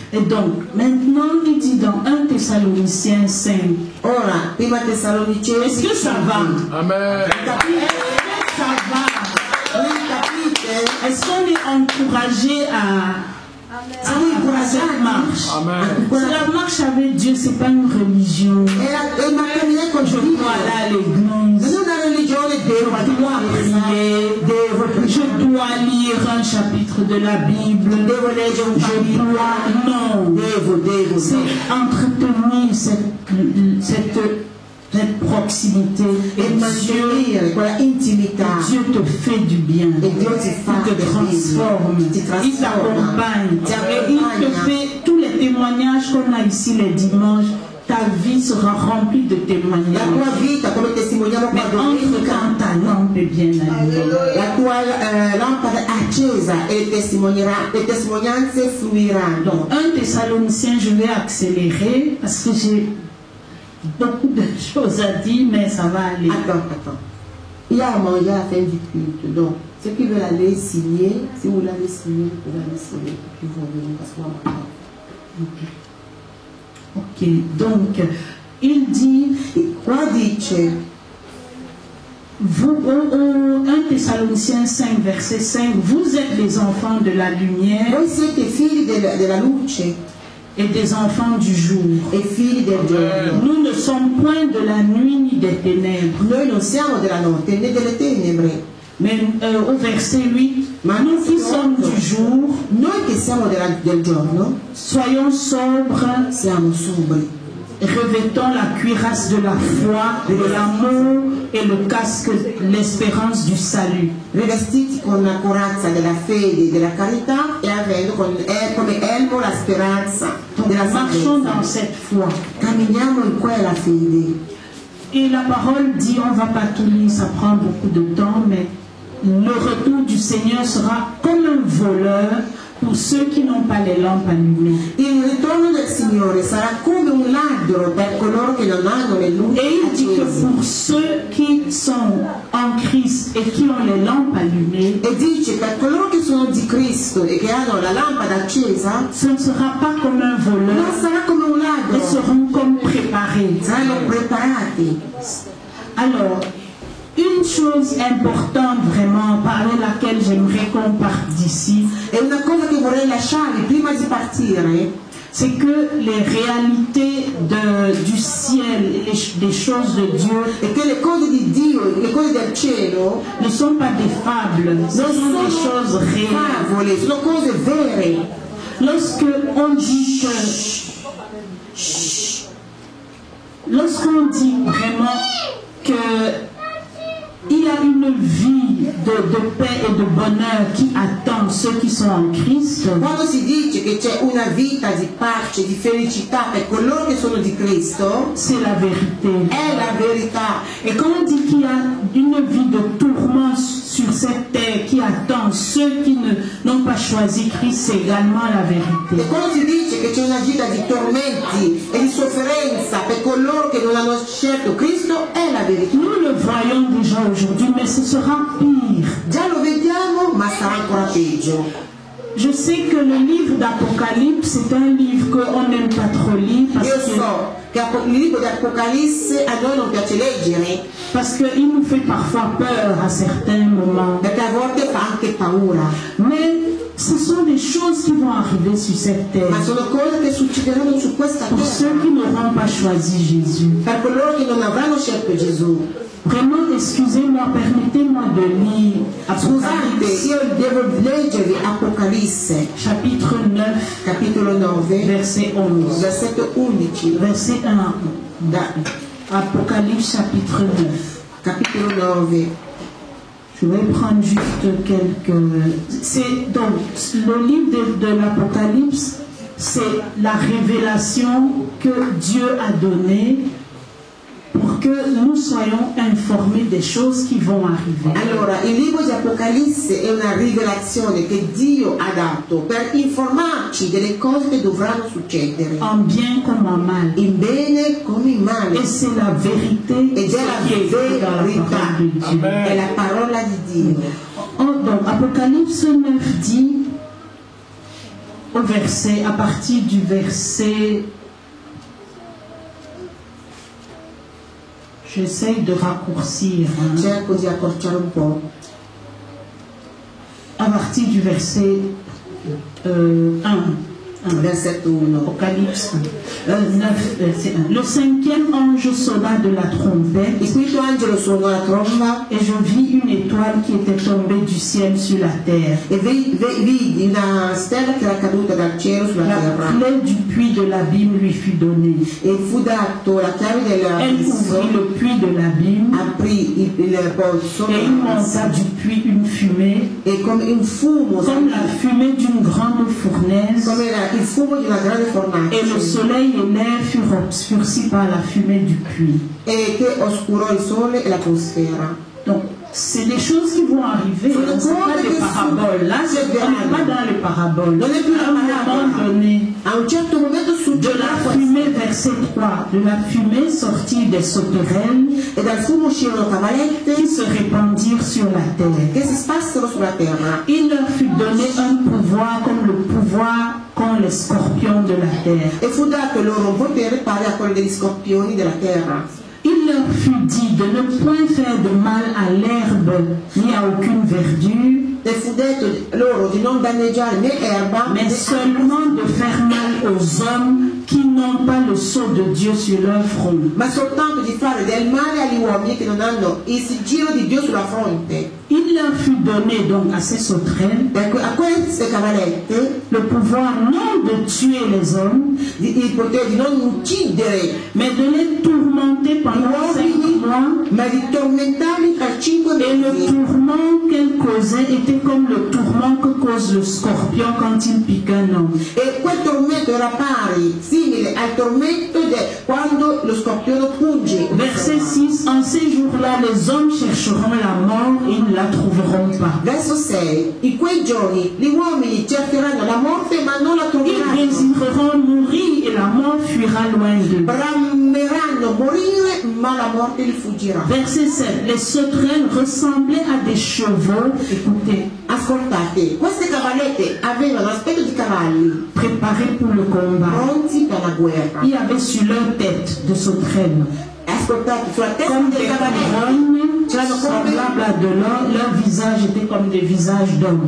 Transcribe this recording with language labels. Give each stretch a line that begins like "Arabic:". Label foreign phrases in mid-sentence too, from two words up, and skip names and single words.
French: Et donc, maintenant, il dit dans 1 Thessaloniciens 5.
Italian: Ora, prima Tessalonicesi.
French: Est-ce que ça va? Amen. Ça va. Oui, capite? Est-ce qu'on est encouragé à cette marche? Amen. C'est la marche avec Dieu, c'est pas une religion.
Italian: E ma cammina con
French: Je
Italian: Dio.
French: dois aller à l'église.
Italian: Non è una religione, devo prier,
French: Je dois lire un chapitre de la Bible.
Italian: devo leggere un
French: Je
Italian: capitolo.
French: dois. Non.
Italian: Devo.
French: C'est entretenir cette proximité.
Italian: E mantenere quella intimità.
French: Dieu te fait du bien. Et Dieu te Il fait te du transforme. bien. Il t'accompagne. Et il te fait tous les témoignages qu'on a ici les dimanches. Ta vie sera remplie de
Italian: La
French: témoignages.
Italian: tua vita, come testimoniamo
French: Mais
Italian: qua domenica,
French: entre-temps, ta lampe est bien allumée.
Italian: la tua lampada è accesa e le testimonianze fluiranno.
French: Donc, 1 Thessaloniciens, je vais accélérer parce que j'ai beaucoup de choses à dire, mais ça va aller. Attends. Il y a à manger à la fin du culte. Donc, ceux qui veulent aller signer, si vous l'avez signé, vous pouvez aller signer. Et puis vous revenez parce qu'on va m'attendre. Ok, donc, il dit,
Italian: Qua dice,
French: vous, 1 Thessaloniciens 5, verset 5, vous êtes les enfants de la lumière
Italian: voi siete figli della luce
French: et des enfants du jour.
Italian: e figli del giorno.
French: Nous ne sommes point de la nuit ni des ténèbres.
Italian: Noi non siamo della notte né delle tenebre,
French: Mais au verset 8,
Italian: ma
French: nous qui sommes du jour,
Italian: noi che siamo del giorno
French: soyons sobres,
Italian: siamo sobri,
French: revêtons la cuirasse de la foi, de l'amour et le casque, l'espérance du salut.
Italian: rivestiti con la corazza della fede e della carità e avendo come elmo la speranza della
French: Marchons dans
Italian: salvezza.
French: cette foi.
Italian: Camminiamo in quella fede.
French: Et la parole dit, on ne va pas tout lire, ça prend beaucoup de temps, mais le retour du Seigneur sera comme un voleur pour ceux qui n'ont pas les lampes allumées.
Italian: Il ritorno del Signore sarà come un ladro per coloro che non hanno le luci
French: Et il dit que
Italian: accese.
French: pour ceux qui sont en Christ et qui ont les lampes allumées,
Italian: E dice per coloro che sono di Cristo e che hanno la lampada accesa,
French: ce ne sera pas comme un voleur,
Italian: non sarà come un
French: ils
Italian: ladro,
French: seront comme préparés.
Italian: saranno preparati.
French: Alors, une chose importante vraiment par laquelle j'aimerais qu'on parte d'ici,
Italian: E una cosa che vorrei lasciarvi prima di partire
French: c'est que les réalités du ciel, des choses de Dieu,
Italian: è che le cose di Dio, le cose del cielo,
French: ne sont pas des fables, ce
Italian: non
French: sont des
Italian: sono
French: choses réelles.
Italian: favole, sono cose vere.
French: Lorsqu'on dit vraiment que il y a une vie de paix et de bonheur qui attend ceux qui sont en Christ,
Italian: Quando si dice che c'è una vita di pace, di felicità per coloro che sono di Cristo,
French: c'est la vérité.
Italian: è la verità.
French: Et quand on dit qu'il y a une vie de tourment sur cette terre qui attend ceux qui n'ont pas choisi Christ, c'est également la vérité.
Italian: E quando si dice che c'è una vita di tormenti e di sofferenza per coloro che non hanno scelto Cristo, è la verità.
French: Nous le voyons déjà aujourd'hui, mais ce sera pire.
Italian: Già lo vediamo, ma sarà ancora peggio.
French: Je sais que le livre d'Apocalypse, c'est un livre qu'on n'aime pas trop lire
Italian: Io so che il libro di Apocalisse a noi non piace leggere,
French: parce qu'il nous fait parfois peur à certains moments.
Italian: perché a volte fa anche paura.
French: Mais ce sont des choses qui vont arriver sur cette terre.
Italian: Ma sono cose che succederanno su questa
French: Pour ceux
Italian: terra
French: qui n'auront pas choisi Jésus.
Italian: per coloro che non avranno scelto Gesù.
French: Vraiment, excusez-moi, permettez-moi de lire
Italian: Scusate,
French: Apocalypse,
Italian: io devo leggervi Apocalisse,
French: chapitre 9,
Italian: capitolo 9,
French: verset 11.
Italian: versetto 11.
French: Verset 1. Apocalypse, chapitre 9.
Italian: Capitolo 9.
French: Je vais prendre juste quelques... C'est donc le livre de l'Apocalypse, c'est la révélation que Dieu a donnée pour que nous soyons informés des choses qui vont arriver.
Italian: Allora, il libro di Apocalisse è una rivelazione che Dio ha dato per informarci delle cose che dovranno succedere,
French: En bien comme en mal.
Italian: in bene come in male.
French: Et c'est la vérité
Italian: Ed è la
French: qui est écrite dans la
Italian: verità,
French: parole de Dieu.
Italian: è la parola di Dio.
French: Donc Apocalypse 9 dit, au verset, à partir du verset, j'essaye de raccourcir, hein.
Italian: Cerco di accorciare un po'.
French: À partir du verset 1. Verset 1. Apocalypse 9, verset 1. Le cinquième ange sonna de la trompette,
Italian: Il quinto angelo suonò la tromba
French: et je vis une étoile qui était tombée du ciel sur la terre.
Italian: e vidi una stella che era caduta dal cielo sulla
French: La
Italian: terra.
French: clé du puits de l'abîme lui fut donnée.
Italian: E fu dato la chiave
French: Elle
Italian: dell'abisso,
French: ouvrit le puits de l'abîme,
Italian: aprì il pozzo
French: et il monta du puits une fumée,
Italian: e come un fumo,
French: comme la fumée d'une grande fournaise,
Italian: come era il fumo di una grande
French: et le
Italian: fornace,
French: soleil et l'air furent obscurcis par la fumée du puits.
Italian: e che oscurò il sole e l'atmosfera.
French: Donc, c'est des choses qui vont arriver. Ce ne Ce sont pas pas des des paraboles. Là, c'est on n'est pas dans les paraboles.
Italian: Non è più
French: À un
Italian: una
French: moment
Italian: parabola.
French: donné,
Italian: A un certo momento
French: de
Italian: succederà
French: la
Italian: questo.
French: fumée, verset 3, de la fumée sortie des sauterelles
Italian: E dal fumo uscirono
French: qui
Italian: cavalette
French: se répandirent sur la terre.
Italian: che si spassero sulla terra.
French: Il leur fut donné un pouvoir comme le pouvoir qu'ont les scorpions de la terre.
Italian: E fu dato loro un potere pari a quello degli scorpioni della terra.
French: Il leur fut dit de ne point faire de mal à l'herbe ni à aucune verdure,
Italian: E fu detto loro di non danneggiare né erba,
French: mais seulement de faire mal aux hommes qui n'ont pas le sceau de Dieu sur leur front.
Italian: ma soltanto di fare del male agli uomini che non hanno il sigillo di Dio sulla fronte.
French: Il leur fut donné donc à ces sauterelles
Italian: Ecco, a queste cavalette
French: le pouvoir non de tuer les hommes,
Italian: il potere di non uccidere
French: mais de les tourmenter pendant 5 mois.
Italian: ma di tormentarli per 5
French: Et le
Italian: mesi.
French: tourment qu'elle causait était comme le tourment que cause le scorpion quand il pique un homme.
Italian: E quel tormento era pari, simile al tormento quando lo scorpione punge.
French: Verset 6, en ces jours-là, les hommes chercheront la mort et ils ne la trouveront pas.
Italian: Verso 6. In quei giorni gli uomini cercheranno la morte ma non la
French: Ils
Italian: troveranno.
French: désireront mourir et la mort fuira loin d'eux.
Italian: Brameranno morire ma la morte gli fuggirà.
French: Verset 7, les sauterelles ressemblaient à des chevaux, écoutez,
Italian: Ascoltate, queste cavallette avevano l'aspetto di cavalli
French: préparés pour le combat.
Italian: pronti per la guerra.
French: Il y avait sur leur tête de sauterelles,
Italian: Ascoltate, sulla testa
French: comme
Italian: delle
French: des
Italian: cavallette
French: couronnes semblables à de l'or, leur visage était comme des visages d'hommes.